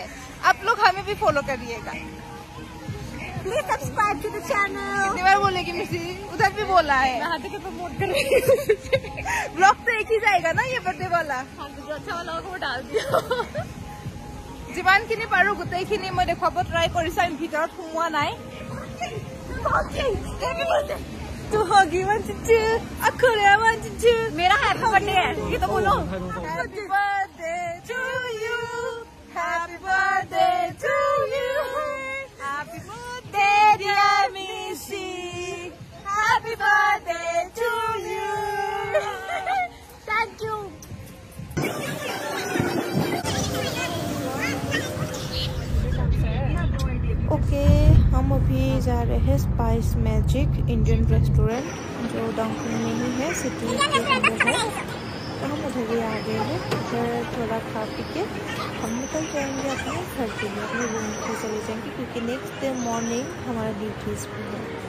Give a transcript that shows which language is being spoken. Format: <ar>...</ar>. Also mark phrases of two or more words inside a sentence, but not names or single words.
<hi>आप लोग हमें भी फॉलो करिएगा।</hi> <en>please subscribe to the channel.</en> <hi>कितनी बार बोलेगी मिसी, उधर भी बोला है। प्रमोट कर ब्लॉग तो एक ही जाएगा ना ये बर्थडे वाला। हाँ, तो जो अच्छा वाला होगा वो डाल दिया।</hi> <as>যিমানখিনি পাৰো গোটেইখিনি মই দেখুৱাব ট্ৰাই কৰিছো, আমি ভিতৰত सोमोৱা নাই।</as> <hi>तो होगी 1 2 3 अखरे 1 2 3। मेरा</hi> <en>happy birthday</en> <hi>है, ये तो बोलो।</hi> <en>happy birthday to you, happy birthday to you, happy birthday dear Missy, happy birthday to you. thank you.</en> <hi>ओके, हम अभी जा रहे हैं स्पाइस मैजिक इंडियन रेस्टोरेंट, जो डाउनटाउन में ही है, सिटी के अंदर है। तो हम उधर भी आ गए हैं। उधर थोड़ा खा पी के हम निकल जाएंगे अपने घर के लिए, अपने रूम पे चले जाएंगे, क्योंकि</hi> <en>next day morning</en> <hi>हमारा ड्यूटीज भी है।</hi>